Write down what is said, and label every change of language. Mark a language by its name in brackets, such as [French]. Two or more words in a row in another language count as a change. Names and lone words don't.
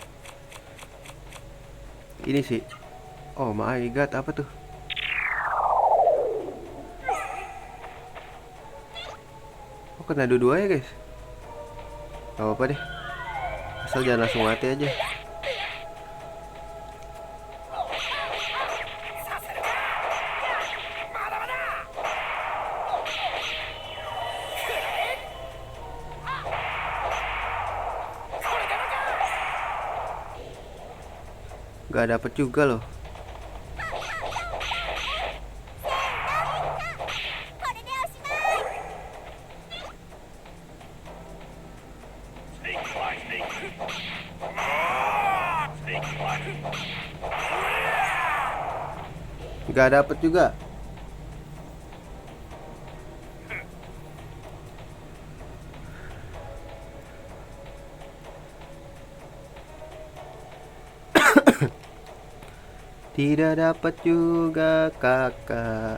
[Indonesian] Ini sih. [English] Oh my god, [Indonesian] apa tuh? Oh, kena dua-dua ya guys. Gak apa-apa deh. Asal jangan langsung mati aja. [Japanese] させるか。まだまだ。くらえ。これでもか。 [Indonesian] Gak dapet juga loh. [Japanese] これでおしまい。 [Indonesian] Gak dapet juga. Tidak dapat juga kakak.